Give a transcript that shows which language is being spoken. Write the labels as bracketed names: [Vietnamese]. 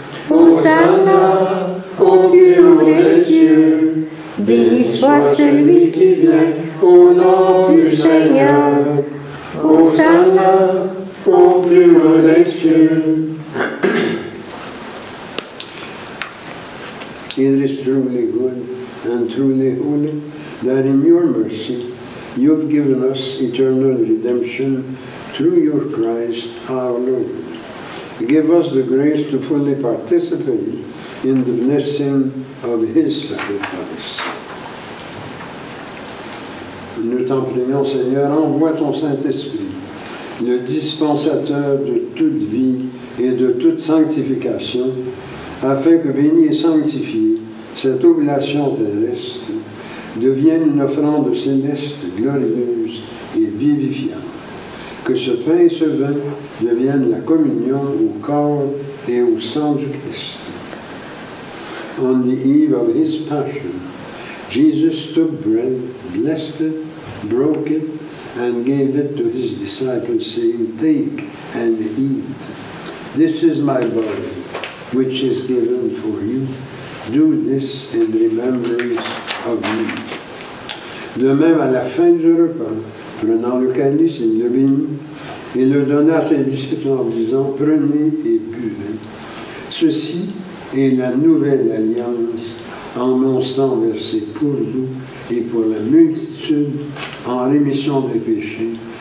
[French] Hosanna au plus haut des cieux, béni soit celui qui vient au nom du Seigneur. Hosanna au plus haut des cieux. [English] It is truly good and truly holy that in your mercy you have given us eternal redemption through your Christ our Lord. Give us the grace to fully participate in the blessing of his sacrifice. [French] Nous t'en prions, Seigneur, envoie ton Saint-Esprit, le dispensateur de toute vie et de toute sanctification, afin que, béni et sanctifié, cette oblation terrestre devienne une offrande céleste, glorieuse et vivifiante. Que ce pain et ce vin deviennent la communion au corps et au sang du Christ. [English] On the eve of his passion, Jesus took bread, blessed it, broke it, and gave it to his disciples, saying, "Take and eat. This is my body, which is given for you. Do this in remembrance of me." [French] De même, à la fin du repas, prenant le calice, il le bénit et le donna à ses disciples en disant, « Prenez et buvez. Ceci est la nouvelle alliance en mon sang versé pour vous et pour la multitude en rémission des péchés.